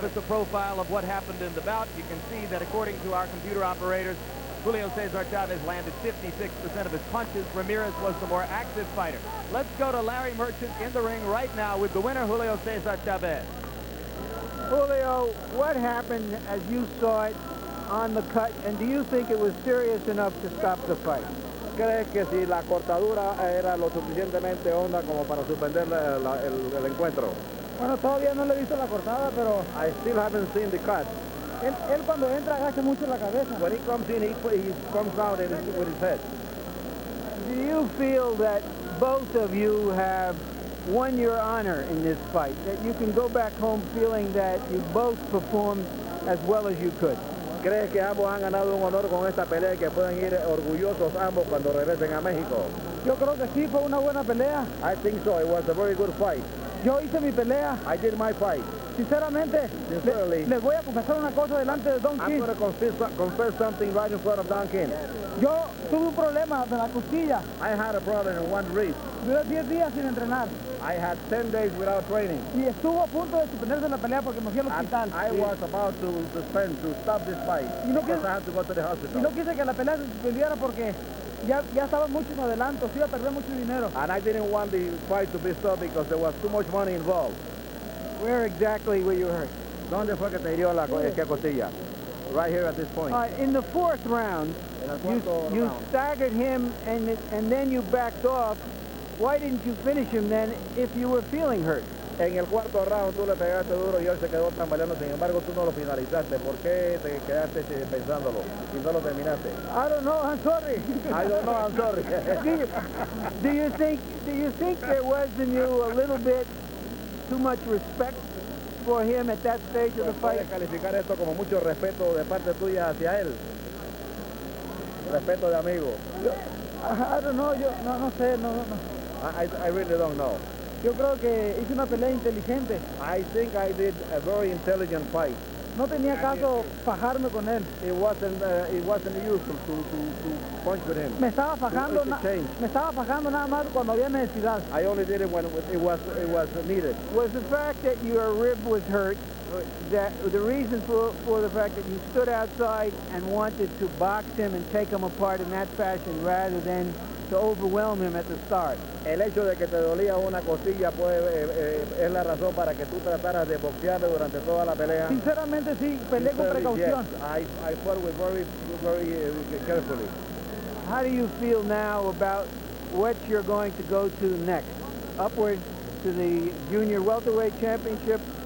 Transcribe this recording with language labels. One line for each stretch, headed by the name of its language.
English: Give us a profile of what happened in the bout. You can see that according to our computer operators, Julio Cesar Chavez landed 56% of his punches. Ramirez was the more active fighter. Let's go to Larry Merchant in the ring right now with the winner, Julio Cesar Chavez. Julio, what happened as you saw it on the cut, and do you think it was serious enough to stop the fight?
Spanish: ¿Crees que si la cortadura era lo suficientemente honda como para suspender el encuentro? Bueno, todavía no le he visto la cortada, pero
English: I still haven't seen the cut.
Spanish: él cuando entra agacha mucho la cabeza.
English: When he comes in, he comes out with his head. Do you feel that both of you have won your honor in this fight? That you can go back home feeling that you both performed as well as you could?
Spanish: ¿Crees que ambos han ganado un honor con esta pelea y que pueden ir orgullosos ambos cuando regresen a México? Yo creo que sí, fue una buena pelea.
English: I think so. It was a very good fight.
Spanish: Yo hice mi pelea.
English: I did my fight.
Spanish: Sinceramente, les voy a confesar una cosa delante de Don King.
English: I'm going to confess something right in front of Don King.
Spanish: Yo tuve un problema de la costilla.
English: I had a problem in one rib.
Spanish: Duré 10 días sin entrenar.
English: I had 10 days without training.
Spanish: Y estuvo a punto de suspenderse la pelea porque me fui al hospital.
English: I was about to stop this fight because I had to go to the hospital.
Spanish: Y no quise que la pelea se suspendiera porque ya estaba mucho en adelanto, se iba a perder mucho dinero.
English: And I didn't want the fight to be stopped because there was too much money involved. Where exactly were you hurt?
Spanish: ¿Dónde fue que te hirió la costilla?
English: Right here at this point. In the 4th round, you staggered him and then you backed off. Why didn't you finish him then if you were feeling hurt?
Spanish: En el 4º round tú le pegaste duro y él se quedó tambaleando, sin embargo tú no lo finalizaste. ¿Por qué te quedaste pensándolo y no lo terminaste?
English: I don't know, I'm sorry. I don't know, I'm sorry. do you think there was in you a little bit too much respect for him at that stage of the fight?
Spanish: Puedes calificar esto como mucho respeto de parte tuya hacia él. Respeto de amigo.
English: I don't know,
Spanish: no sé, no.
English: I really don't know.
Spanish: Yo creo que hice una pelea inteligente.
English: I think I did a very intelligent fight.
Spanish: No tenía caso fajarme con él.
English: It wasn't useful to punch with him.
Spanish: Me estaba fajando nada más cuando había necesidad.
English: I only did it when it was needed. Was the fact that your rib was hurt, that the reason for the fact that you stood outside and wanted to box him and take him apart in that fashion rather than to overwhelm him at the start?
Spanish: El hecho de que te dolía una costilla es la razón para que tú trataras de boxearle durante toda la pelea. Sinceramente sí, peleé con precaución.
English: Yes, I fought with very carefully. How do you feel now about what you're going to go to next? Upward to the junior welterweight championship?